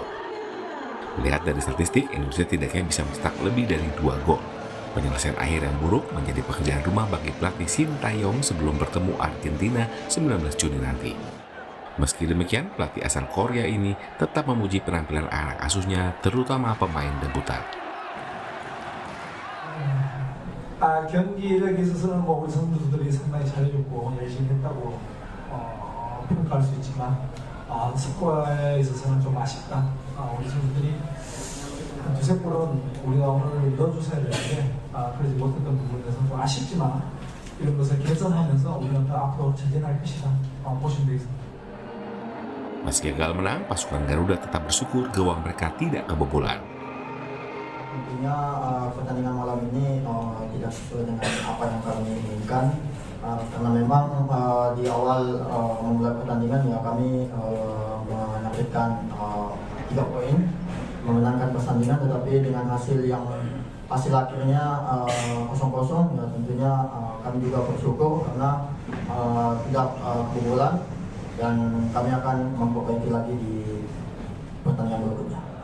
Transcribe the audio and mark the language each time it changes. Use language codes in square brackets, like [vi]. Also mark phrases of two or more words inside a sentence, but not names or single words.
[id] Melihat dari statistik, Indonesia tidaknya bisa mencetak lebih dari 2 gol. Penyelesaian akhir yang buruk menjadi pekerjaan rumah bagi pelatih Sinteyong sebelum bertemu Argentina 19 Juni nanti. Meski demikian, pelatih asal Korea ini tetap memuji penampilan anak asuhnya, terutama pemain debutan. [ko] 경기력에 있어서는 우리 선수들이 상당히 잘해줬고 열심히 했다고 평가할 수 있지만 스코어에 있어서는 좀 아쉽다. 우리 선수들이 한 2-3골은 우리가 오늘 넣어주셔야 되는데 그러지 못했던 부분에 대해서 좀 아쉽지만 이런 것을 개선하면서 우리는 더 앞으로 전진할 것이다 보시면 되겠습니다. [id] Meski gagal menang, pasukan Garuda tetap bersyukur gawang mereka tidak kebobolan. Tentunya pertandingan malam ini tidak sesuai dengan apa yang kami inginkan, karena memang di awal memulai pertandingan ya kami menargetkan 3 poin, memenangkan pertandingan, tetapi dengan hasil akhirnya 0-0 ya tentunya kami juga bersyukur karena tidak kebobolan dan kami akan memperbaiki lagi di pertandingan berikutnya.